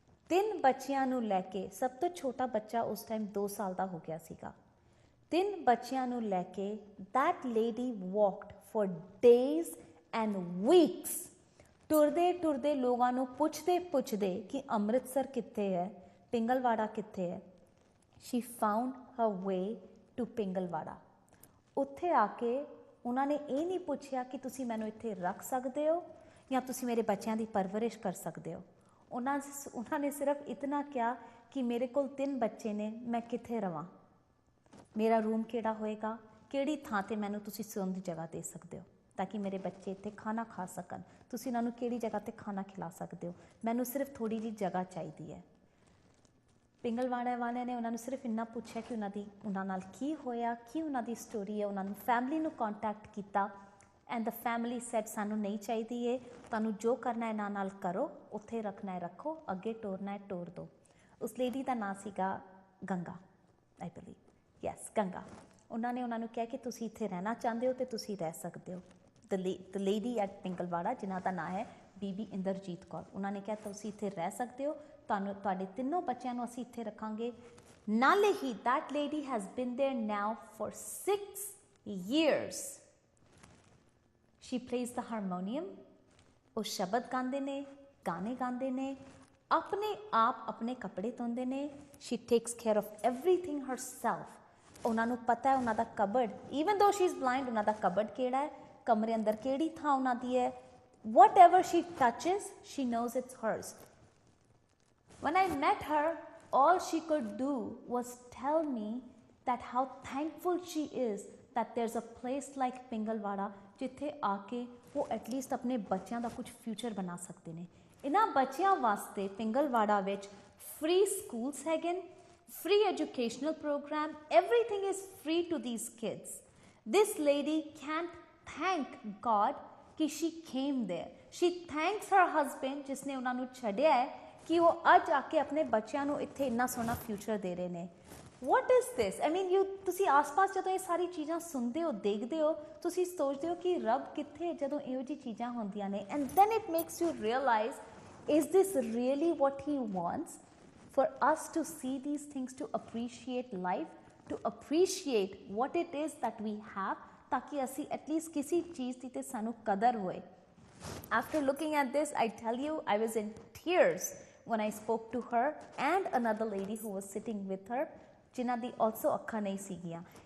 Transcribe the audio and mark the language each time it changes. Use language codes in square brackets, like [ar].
[pa] 3 ਬੱਚਿਆਂ ਨੂੰ ਲੈ ਕੇ, ਸਭ ਤੋਂ ਛੋਟਾ ਬੱਚਾ ਉਸ ਟਾਈਮ 2 ਸਾਲ ਦਾ ਹੋ ਗਿਆ ਸੀਗਾ। 3 ਬੱਚਿਆਂ ਨੂੰ ਲੈ ਕੇ [en] that lady walked for days and weeks, [pa] ਟੁਰਦੇ ਟੁਰਦੇ ਲੋਕਾਂ ਨੂੰ ਪੁੱਛਦੇ ਕਿ ਅੰਮ੍ਰਿਤਸਰ ਕਿੱਥੇ ਹੈ, ਪਿੰਗਲਵਾੜਾ ਕਿੱਥੇ ਹੈ। [en] she found her way to Pingalwara. [pa] ਉੱਥੇ ਆ ਕੇ ਉਹਨਾਂ ਨੇ ਇਹ ਨਹੀਂ ਪੁੱਛਿਆ ਕਿ ਤੁਸੀਂ ਮੈਨੂੰ ਇੱਥੇ ਰੱਖ ਸਕਦੇ ਹੋ ਜਾਂ ਤੁਸੀਂ ਮੇਰੇ ਬੱਚਿਆਂ ਦੀ ਪਰਵਰਿਸ਼ ਕਰ ਸਕਦੇ ਹੋ। ਉਹਨਾਂ ਨੇ ਸਿਰਫ ਇਤਨਾ ਕਿਹਾ ਕਿ ਮੇਰੇ ਕੋਲ 3 ਬੱਚੇ ਨੇ, ਮੈਂ ਕਿੱਥੇ ਰਵਾਂ, ਮੇਰਾ ਰੂਮ ਕਿਹੜਾ ਹੋਏਗਾ, ਕਿਹੜੀ ਥਾਂ 'ਤੇ ਮੈਨੂੰ ਤੁਸੀਂ ਸੌਣ ਦੀ ਜਗ੍ਹਾ ਦੇ ਸਕਦੇ ਹੋ ਤਾਂ ਕਿ ਮੇਰੇ ਬੱਚੇ ਇੱਥੇ ਖਾਣਾ ਖਾ ਸਕਣ, ਤੁਸੀਂ ਉਹਨਾਂ ਨੂੰ ਕਿਹੜੀ ਜਗ੍ਹਾ 'ਤੇ ਖਾਣਾ ਖਿਲਾ ਸਕਦੇ ਹੋ, ਮੈਨੂੰ ਸਿਰਫ ਥੋੜ੍ਹੀ ਜਿਹੀ ਜਗ੍ਹਾ ਚਾਹੀਦੀ ਹੈ। ਪਿੰਗਲਵਾੜਾ ਵਾਲਿਆਂ ਨੇ ਉਹਨਾਂ ਨੂੰ ਸਿਰਫ ਇੰਨਾ ਪੁੱਛਿਆ ਕਿ ਉਹਨਾਂ ਨਾਲ ਕੀ ਹੋਇਆ, ਕੀ ਉਹਨਾਂ ਦੀ ਸਟੋਰੀ ਹੈ। ਉਹਨਾਂ ਨੂੰ ਫੈਮਿਲੀ ਨੂੰ ਕੰਟੈਕਟ ਕੀਤਾ [en] and the family said [pa] ਸਾਨੂੰ ਨਹੀਂ ਚਾਹੀਦੀ ਹੈ, ਤੁਹਾਨੂੰ ਜੋ ਕਰਨਾ ਇਹਨਾਂ ਨਾਲ ਕਰੋ, ਉੱਥੇ ਰੱਖਣਾ ਹੈ ਰੱਖੋ, ਅੱਗੇ ਟੋਰਨਾ ਹੈ ਟੋਰ ਦਿਓ। ਉਸ ਲੇਡੀ ਦਾ ਨਾਂ ਸੀਗਾ Ganga, [en] I believe, yes [pa] Ganga. ਉਹਨਾਂ ਨੇ ਉਹਨਾਂ ਨੂੰ ਕਿਹਾ ਕਿ ਤੁਸੀਂ ਇੱਥੇ ਰਹਿਣਾ ਚਾਹੁੰਦੇ ਹੋ ਅਤੇ ਤੁਸੀਂ ਰਹਿ ਸਕਦੇ ਹੋ। [en] the lady at [pa] ਪਿੰਗਲਵਾੜਾ ਜਿਨ੍ਹਾਂ ਦਾ ਨਾਂ ਹੈ ਬੀਬੀ ਇੰਦਰਜੀਤ ਕੌਰ, ਉਹਨਾਂ ਨੇ ਕਿਹਾ ਤੁਸੀਂ ਇੱਥੇ ਰਹਿ ਸਕਦੇ ਹੋ, ਤੁਹਾਡੇ ਤਿੰਨੋਂ ਬੱਚਿਆਂ ਨੂੰ ਅਸੀਂ ਇੱਥੇ ਰੱਖਾਂਗੇ। ਨਾਲੇ ਹੀ [en] that lady has been there now for 6 years. She plays the harmonium, [pa] ਉਹ ਸ਼ਬਦ ਗਾਉਂਦੇ ਨੇ, ਗਾਣੇ ਗਾਉਂਦੇ ਨੇ, ਆਪਣੇ ਆਪ ਆਪਣੇ ਕੱਪੜੇ ਧੋਂਦੇ ਨੇ। [en] she takes care of everything herself. [pa] ਉਹਨਾਂ ਨੂੰ ਪਤਾ ਹੈ ਉਹਨਾਂ ਦਾ cupboard, [en] even though she is blind, [pa] ਉਹਨਾਂ ਦਾ ਕਬਰਡ ਕਿਹੜਾ ਹੈ, ਕਮਰੇ ਅੰਦਰ ਕਿਹੜੀ ਥਾਂ ਉਹਨਾਂ ਦੀ ਹੈ। [en] whatever she touches, she knows it's hers. When I met her, all she could do was tell me that how thankful she is that there's a place like Pingalwara [pa] ਜਿੱਥੇ ਆ ਕੇ ਉਹ ਐਟਲੀਸਟ ਆਪਣੇ ਬੱਚਿਆਂ ਦਾ ਕੁਝ ਫਿਊਚਰ ਬਣਾ ਸਕਦੇ ਨੇ। ਇਹਨਾਂ ਬੱਚਿਆਂ ਵਾਸਤੇ ਪਿੰਗਲਵਾੜਾ ਵਿੱਚ ਫ੍ਰੀ ਸਕੂਲਸ ਹੈਗੇ ਨੇ, [en] free educational program, everything is free to these kids. This lady can't thank God कि she came there. She thanks her husband [pa] जिसने ਉਹਨਾਂ ਨੂੰ ਛੱਡਿਆ ਹੈ ਕਿ ਉਹ ਅੱਜ ਆ ਕੇ ਆਪਣੇ ਬੱਚਿਆਂ ਨੂੰ ਇੱਥੇ ਇੰਨਾ ਸੋਹਣਾ ਫਿਊਚਰ ਦੇ ਰਹੇ ਨੇ। [en] what is this? I mean, [pa] ਤੁਸੀਂ ਆਸ-ਪਾਸ ਜਦੋਂ ਇਹ ਸਾਰੀ ਚੀਜ਼ਾਂ ਸੁਣਦੇ ਹੋ, ਦੇਖਦੇ ਹੋ, ਤੁਸੀਂ ਸੋਚਦੇ ਹੋ ਕਿ ਰੱਬ ਕਿੱਥੇ ਜਦੋਂ ਇਹੋ ਜਿਹੀ ਚੀਜ਼ਾਂ ਹੁੰਦੀਆਂ ਨੇ। [en] and then it makes you realize, is this really what he wants? For us to see these things, to appreciate life, to appreciate what it is that we have, [pa] ताकि ਅਸੀਂ at least किसी चीज़ ਦੀ ਤੇ ਸਾਨੂੰ ਕਦਰ ਹੋਏ। [en] After looking at this, I tell you, I was in tears when I spoke to her and another lady who was sitting with her, [pa] ਜਿਨ੍ਹਾਂ ਦੀ also ਅੱਖਾਂ ਨਹੀਂ ਸੀਗੀਆਂ।